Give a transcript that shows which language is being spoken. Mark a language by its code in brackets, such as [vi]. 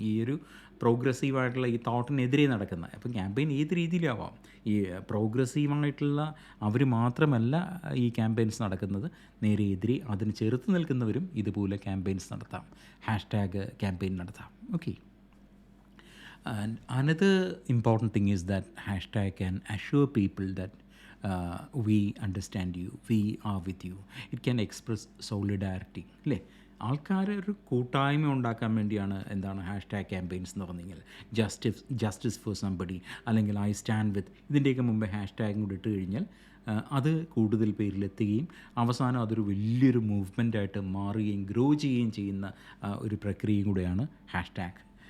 [ml] ഈ ഒരു പ്രോഗ്രസീവായിട്ടുള്ള ഈ തോട്ടിനെതിരെ നടക്കുന്നത്. അപ്പം ക്യാമ്പയിൻ ഏത് രീതിയിലാവാം. ഈ പ്രോഗ്രസീവായിട്ടുള്ള അവർ മാത്രമല്ല ഈ ക്യാമ്പയിൻസ് നടക്കുന്നത്, നേരെ എതിരെ അതിന് ചെറുത്ത് നിൽക്കുന്നവരും ഇതുപോലെ ക്യാമ്പയിൻസ് നടത്താം, ഹാഷ്ടാഗ് ക്യാമ്പയിൻ നടത്താം. Okay. [en] And another important thing is that hashtag can assure people that we understand you, we are with you. It can express solidarity. [ml] അല്ലേ? ആൾക്കാർ ഒരു കൂട്ടായ്മ ഉണ്ടാക്കാൻ വേണ്ടിയാണ് എന്താണ് ഹാഷ്ടാഗ് ക്യാമ്പയിൻസ് എന്ന് പറഞ്ഞു കഴിഞ്ഞാൽ [en] justice for somebody, [ml] അല്ലെങ്കിൽ [en] I stand with, [ml] ഇതിൻ്റെയൊക്കെ മുമ്പേ ഹാഷ്ടാഗും കൂടി ഇട്ട് കഴിഞ്ഞാൽ അത് കൂടുതൽ പേരിലെത്തുകയും അവസാനം അതൊരു വലിയൊരു മൂവ്മെൻറ്റായിട്ട് മാറുകയും ഗ്രോ ചെയ്യുകയും ചെയ്യുന്ന ഒരു പ്രക്രിയയും കൂടെയാണ് ഹാഷ്ടാഗ്.